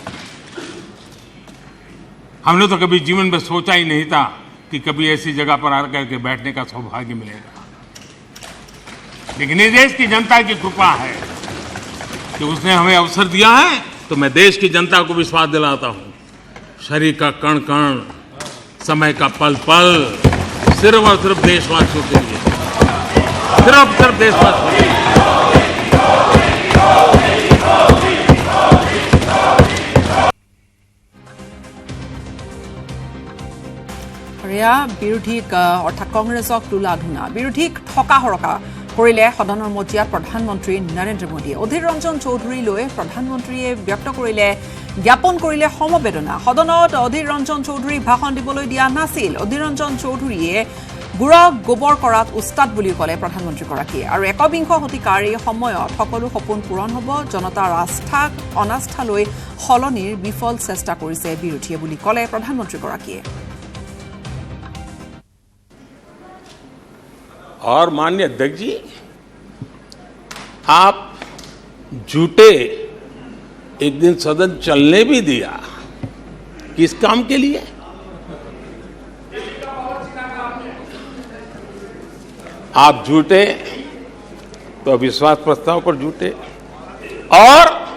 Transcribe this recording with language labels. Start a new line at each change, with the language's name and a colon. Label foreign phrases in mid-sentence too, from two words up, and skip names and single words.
Hindi: हमने तो कभी जीवन में सोचा ही नहीं था कि कभी ऐसी जगह पर आकर के बैठने का सौभाग्य मिलेगा, लेकिन ये देश की जनता की कृपा है कि उसने हमें अवसर दिया है। तो मैं देश की जनता को विश्वास दिलाता हूं, शरीर का कण कण, समय का पल पल सिर्फ और सिर्फ देशवासियों के लिए, सिर्फ और सिर्फ देशवासियों के लिए।
Assamese: বিৰোধীক অৰ্থাৎ কংগ্ৰেছক তোলা ধুনা বিৰোধীক ঠকা হৰকা কৰিলে সদনৰ মজিয়াত প্ৰধানমন্ত্ৰী নৰেন্দ্ৰ মোদীয়ে। অধীৰ ৰঞ্জন চৌধুৰীলৈ প্ৰধানমন্ত্ৰীয়ে ব্যক্ত কৰিলে জ্ঞাপন কৰিলে সমবেদনা। সদনত অধীৰ ৰঞ্জন চৌধুৰীক ভাষণ দিবলৈ দিয়া নাছিল। অধীৰ ৰঞ্জন চৌধুৰীয়ে গুড়ক গোবৰ কৰাত উস্তাদ বুলি ক'লে প্ৰধানমন্ত্ৰীগৰাকীয়ে। আৰু ১বিংশ শতিকাৰ এই সময়ত সকলো সপোন পূৰণ হ'ব, জনতাৰ আস্থাক অনাস্থালৈ সলনিৰ বিফল চেষ্টা কৰিছে বিৰোধীয়ে বুলি ক'লে প্ৰধানমন্ত্ৰীগৰাকীয়ে।
Hindi: और माननीय अध्यक्ष जी, आप झूठे एक दिन सदन चलने भी दिया, किस काम के लिए? आप झूठे तो अविश्वास प्रस्ताव पर झूठे और